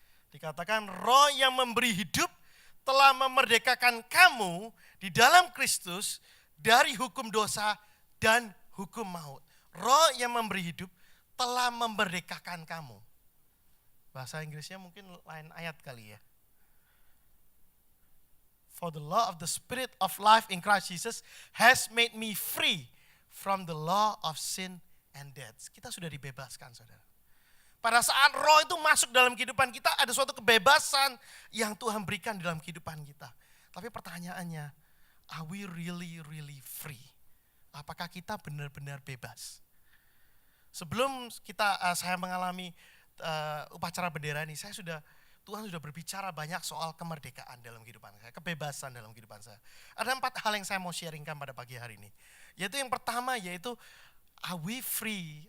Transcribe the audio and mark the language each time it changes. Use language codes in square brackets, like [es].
[id] Dikatakan roh yang memberi hidup telah memerdekakan kamu di dalam Kristus dari hukum dosa dan hukum maut. Roh yang memberi hidup telah memerdekakan kamu. Bahasa Inggrisnya mungkin lain ayat kali ya. [en] For the law of the spirit of life in Christ Jesus has made me free from the law of sin and death. [id] Kita sudah dibebaskan, saudara. Pada saat roh itu masuk dalam kehidupan kita, ada suatu kebebasan yang Tuhan berikan dalam kehidupan kita. Tapi pertanyaannya, [en] are we really free? [id] Apakah kita benar-benar bebas? Sebelum saya mengalami upacara bendera ini, Tuhan sudah berbicara banyak soal kemerdekaan dalam kehidupan saya, kebebasan dalam kehidupan saya. Ada 4 hal yang saya mau sharingkan pada pagi hari ini. Yaitu yang pertama, yaitu [en] are we free?